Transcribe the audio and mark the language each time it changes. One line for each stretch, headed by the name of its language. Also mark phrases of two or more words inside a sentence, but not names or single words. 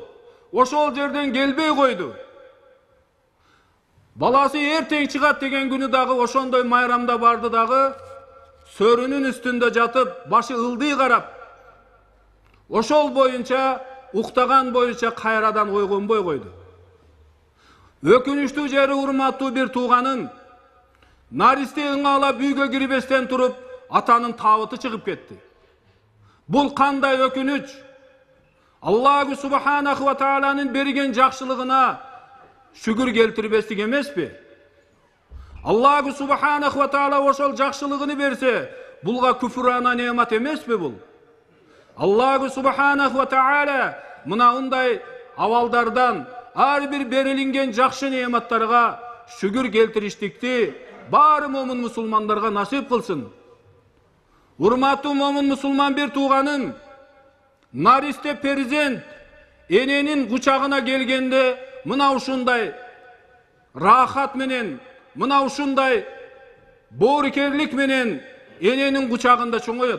Kyrgyz: Ошол жерден келбей койду. Баласы эртең чыгат деген күнү дагы ошондой майрамда барды дагы, сөрүнүн үстүндө жатып, башы ылдый карап, ошол боюнча, уктаган боюнча кайрадан ойгонбой койду. Өкүнүчтүү жери, урматтуу бир тууганым, наристе ыңалап үйгө кирбестен туруп, атанын табыты чыгып кетти. Бул кандай өкүнүч?
Arabic: الله سبحانه و
Kyrgyz: тааланын берген жакшылыгына шүгүр келтирбестик эмеспи?
Arabic: الله سبحانه و تعالى
Kyrgyz: ошол жакшылыгын берсе, булга күфрана неамат эмеспи бул?
Arabic: الله سبحانه و تعالى
Kyrgyz: мына ундай абалдардан ар бир берилинген жакшы неаматтарга шүгүр келтириштикти баары момун мусулмандарга насип кылсын. Урматтуу момун мусулман бир тууганым, наристе перзент эненин кучагына келгенде мына ушундай рахат менен, мына ушундай боорукерлик менен эненин кучагында чоңоет.